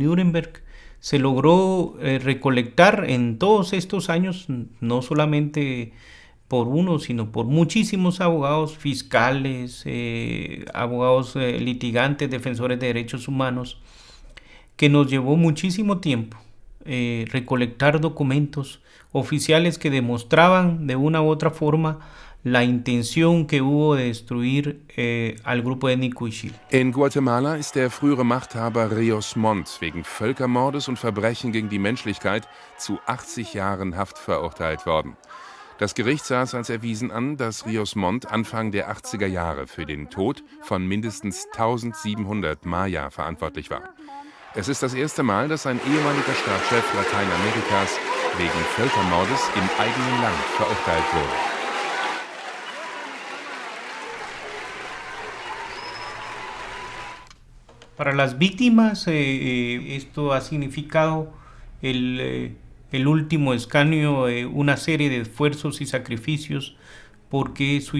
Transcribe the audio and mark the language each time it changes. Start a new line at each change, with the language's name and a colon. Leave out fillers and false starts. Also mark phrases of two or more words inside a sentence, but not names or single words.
Spanish: Nuremberg, se logró recolectar en todos estos años, no solamente por uno, sino por muchísimos abogados fiscales, abogados litigantes, defensores de derechos humanos, que nos llevó muchísimo tiempo recolectar documentos oficiales que demostraban de una u otra forma la intención que hubo de destruir al grupo étnico Ixil.
German: In Guatemala ist der frühere Machthaber Rios Montt wegen Völkermordes und Verbrechen gegen die Menschlichkeit zu 80 Jahren Haft verurteilt worden. Das Gericht sah es als erwiesen an, dass Rios Montt Anfang der 80er Jahre für den Tod von mindestens 1700 Maya verantwortlich war. Es ist das erste Mal, dass ein ehemaliger Staatschef Lateinamerikas wegen Völkermordes im eigenen Land verurteilt wurde.
Spanish: Para las víctimas, esto ha significado el último escaneo, una serie de esfuerzos y sacrificios porque su